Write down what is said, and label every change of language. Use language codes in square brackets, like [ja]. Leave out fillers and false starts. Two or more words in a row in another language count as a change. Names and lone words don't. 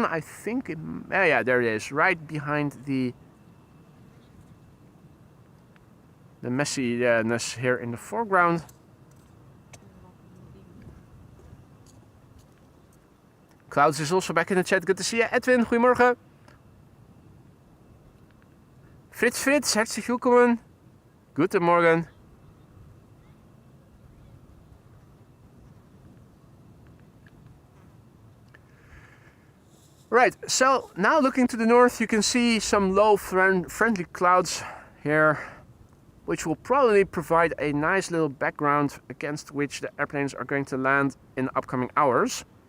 [en] I think it, yeah, there it is, right behind the messiness here in the foreground. Clouds is also back in the chat. Good to see you. [nl] Edwin, goedemorgen. Frits, [de] herzlich willkommen. Guten Morgen. [en] Right, so now looking to the north, you can see some low friendly clouds here, which will probably provide a nice little background against which the airplanes are going to land in the upcoming hours.